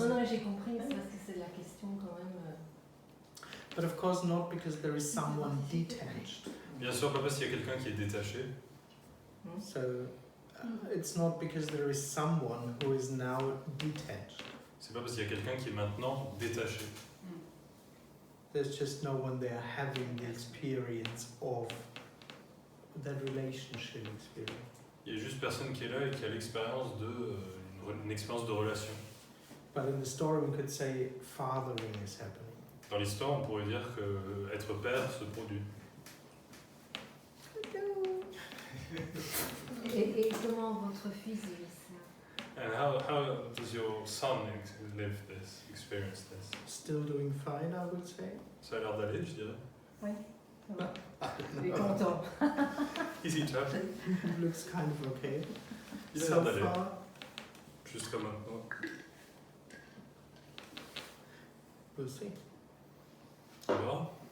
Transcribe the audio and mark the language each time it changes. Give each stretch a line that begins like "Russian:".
French: Non, non, j'ai compris, c'est parce que c'est la question quand même.
English: but of course not because there is someone detached.
French: Bien sûr, pas parce qu'il y a quelqu'un qui est détaché.
English: So it's not because there is someone who is now detached.
French: C'est pas parce qu'il y a quelqu'un qui est maintenant détaché.
English: There's just no one there having the experience of that relationship experience.
French: Il y a juste personne qui est là et qui a l'expérience de une expérience de relation.
English: But in the story, we could say fathering is happening.
French: Dans l'histoire, on pourrait dire que être père se produit. Et comment votre fils vit ça?
English: And how does your son live this, experience this? Still doing fine, I would say.
French: Ça a l'air d'aller, je dirais. Oui, ça va. Il est content.
English: Easy job. It looks kind of okay.
French: Il a
English: So
French: l'air d'aller.
English: far,
French: Jusqu'à maintenant.
English: we'll see.
French: On verra.